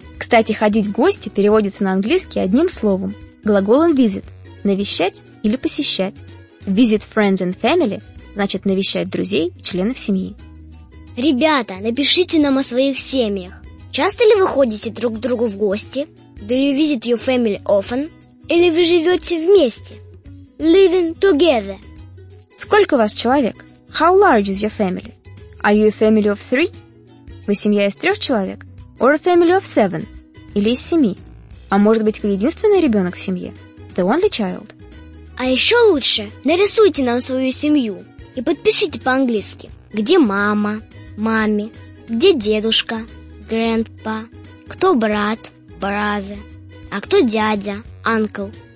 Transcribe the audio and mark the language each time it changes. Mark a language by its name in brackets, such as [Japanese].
[Russian] Кстати, ходить в гости переводится на английский одним словом глаголом visit – навещать или посещать. [English] Visit friends and family [Russian] – значит навещать друзей и членов семьи. Ребята, напишите нам о своих семьях. Часто ли вы ходите друг к другу в гости? [English] Do you visit your family often? [Russian] Или вы живете вместе? [English] Living together. [Russian] Сколько у вас человек? [English] How large is your family? Are you a family of three? [Russian] Вы семья из трех человек? [English] Or a family of seven? [Russian] Или из семи? А может быть, вы единственный ребенок в семье? [English] The only child. [Russian] А еще лучше, нарисуйте нам свою семью и подпишите по-английски. Где мама? Маме. Где дедушка? Grandpa. Кто брат? Brother. А кто дядя? Uncle.